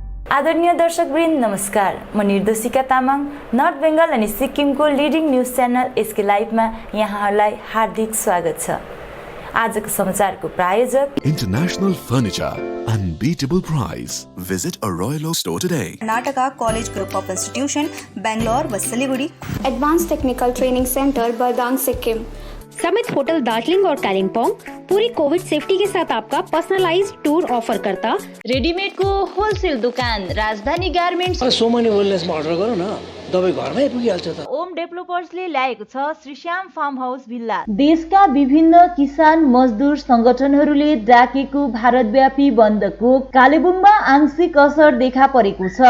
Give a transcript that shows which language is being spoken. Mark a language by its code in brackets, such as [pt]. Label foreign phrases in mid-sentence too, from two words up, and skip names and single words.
[ne] आदरणीय दर्शकवृन्द नमस्कार। म निर्देशिका तामाङ नर्थ बेङ्गल अनि सिक्किमको [en] leading news channel [ne] एसके लाइभमा यहाँहरूलाई हार्दिक स्वागत छ। आजको समाचारको प्रायोजक [en] International Furniture, unbeatable price. Visit a Royal Oak store today. [hi] कर्नाटका कॉलेज ग्रुप ऑफ इंस्टीट्यूशन बेंगलोर व सिलीगुड़ी, एडवांस टेक्निकल ट्रेनिंग सेंटर बरदांग सिक्किम, समिट होटल दार्जिलिंग और कालिम्पोंग पूरी [en] Covid safety [hi] के साथ आपका [en] personalized tour [hi] ऑफर करता। रेडीमेड को होलसेल दुकान राजधानी गार्मेन्ट्स, [ne] सोमनी वेलनेसमा अर्डर गरौँ न, तपाईँ घरमै पुगिहाल्छ त। ओम डेभलपर्सले ल्याएको छ श्रीश्याम फार्म हाउस भिल्ला। देशका विभिन्न किसान मजदुर संगठनहरूले डाकेको भारतव्यापी बन्दको कालेबुङमा आंशिक असर देखा परेको छ।